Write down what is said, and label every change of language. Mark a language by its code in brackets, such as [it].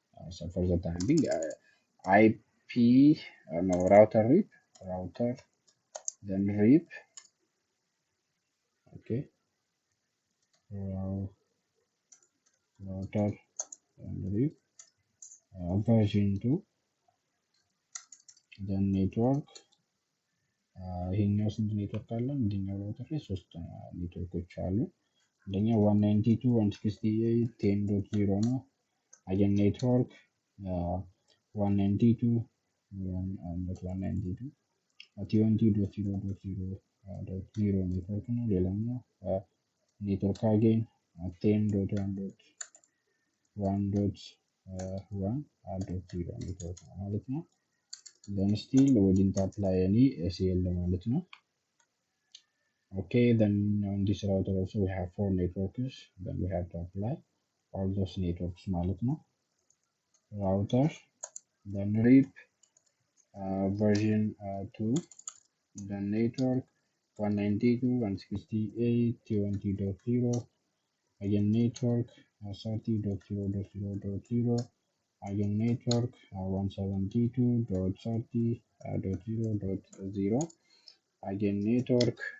[en] So for the time being IP no router RIP router then RIP okay router and RIP version 2 then network [am] ይሄኛው ስንት ኔትወርክ አለን? እንደኛው ራውተር ላይ 3 ኔትወርኮች አሉ። እንደኛው 192.168.10.0 ነው። አገን ኔትወርክ [en] 192.192.20.0 [am] ኔትወርክ ነው። ሌላኛው ኔትወርክ አገን 10.1.1.1.0 ኔትወርክ ነው ማለት ነው። [en] then still we didn't apply any ACL ማለት ነው። Okay, then on this router also we have 4 networks. Then we have to apply all those networks [am] ማለት ነው። [en] router then RIP version 2 then network 192.168.20.0 again network 30.0.0.0 again network 172.30.0.0 again network